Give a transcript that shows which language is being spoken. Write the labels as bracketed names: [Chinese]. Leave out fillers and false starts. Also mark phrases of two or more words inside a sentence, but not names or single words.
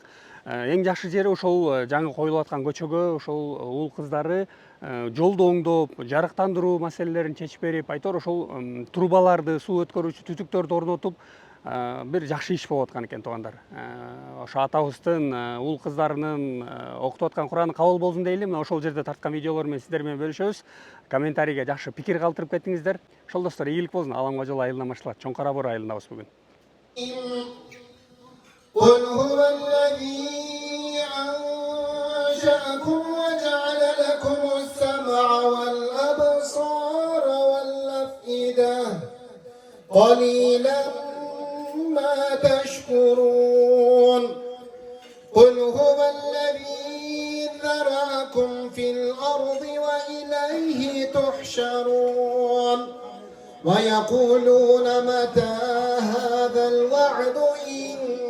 [Kyrgyz] Эң жакшы жери ошол жаңы коюлуп аткан көчөгө ошол уул кыздары жолду оңдоп, жарыктандыруу маселелерин чечип берип, айтор ошол трубаларды, суу өткөрүүчү түтүктөрдү орнотуп, бир жакшы иш болуп аткан экен туугандар. Ошо атабыздын уул кыздарынын окутуп аткан Кураны кабыл болсун дейли. Мына ошол жерде тарткан видеолор менен сиздер менен бөлүшөбүз. Комментарийге жакшы пикир калтырып кетиңиздер. Ошол достор, ийгилик болсун. Аламга жол айылынан башталат. Чоң Кара Буура айылындабыз бүгүн. [Arabic] قل هو الذي أنشأكم وجعل لكم السمع والأبصار والأفئدة قليلا ما تشكرون قل هو الذي ذرأكم في الأرض وإليه تحشرون ويقولون متى هذا الوعد إن